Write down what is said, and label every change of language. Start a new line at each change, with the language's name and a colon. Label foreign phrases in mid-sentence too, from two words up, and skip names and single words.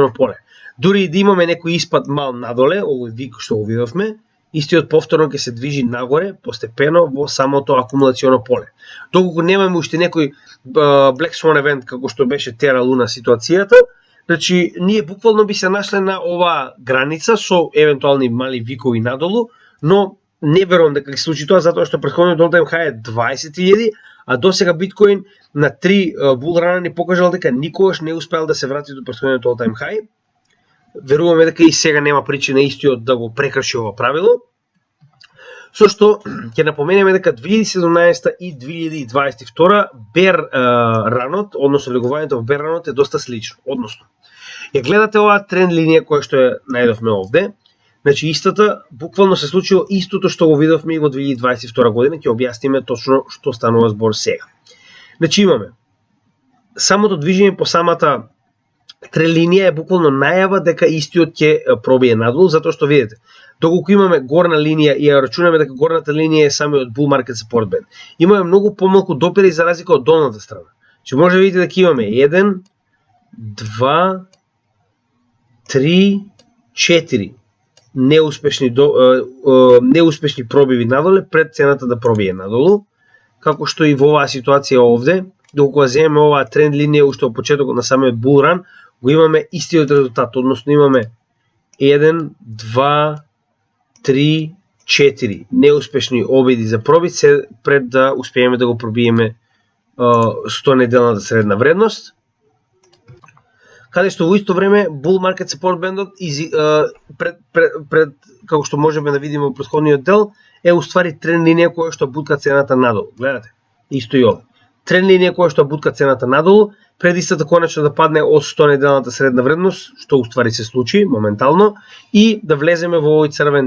Macedonian: Дури и да имаме некој испад мал надоле, овој вик што го видовме, истиот повторно ќе се движи нагоре постепено во самото акумулационо поле. Доколку немаме уште некој
English: Black Swan event
Macedonian: како што беше Terra Luna ситуацијата, значи ние буквално би се нашле на оваа граница со евентуални мали викови надолу, но не верувам дека ќе се случи тоа затоа што претходниот
English: all-time high
Macedonian: е 20.000, а досега биткоин на 3 булрана ни покажал дека никогаш не успеал да се врати до претходниот
English: all-time high.
Macedonian: Веруваме дека и сега нема причина истиот да го прекрши ова правило. Со што ќе напоменеме дека 2017 и 2022
English: bear runот,
Macedonian: односно влегувањето во
English: bear runот
Macedonian: е доста слично. Односно, ја гледате оваа тренд линија која што ја најдовме овде, значи истата буквално се случило истото што го видовме и во 2022 година, ќе објасниме точно што станува збор сега. Значи имаме самото движење по самата тренд линија е буквално најава дека истиот ќе пробие надолу, затоа што видите, доколку имаме горна линија и ја рачунаме дека горната линија е самиот
English: bull market support band,
Macedonian: имаме многу помалку допири за разлика од долната страна. Че може да видите дека имаме 1, 2, 3, 4 неуспешни пробиви надоле пред цената да пробие надолу, како што и во оваа ситуација овде, доколку ја земеме оваа тренд линија уште од почетокот на самиот
English: bull run,
Macedonian: го имаме истиот резултат, односно имаме 1, 2, 3, 4 неуспешни обиди за пробит пред да успееме да го пробиеме 100 неделната средна вредност, каде што во исто време
English: bull market support bandот
Macedonian: пред како што можеме да видиме во претходниот дел е уствари тренд линија која што бутка цената надолу. Гледате, исто и ова. Тренд линија која што бутка цената надолу, пред истата конечно да падне од 100 неделната средна вредност, што уствари се случи моментално, и да влеземе во овој црвен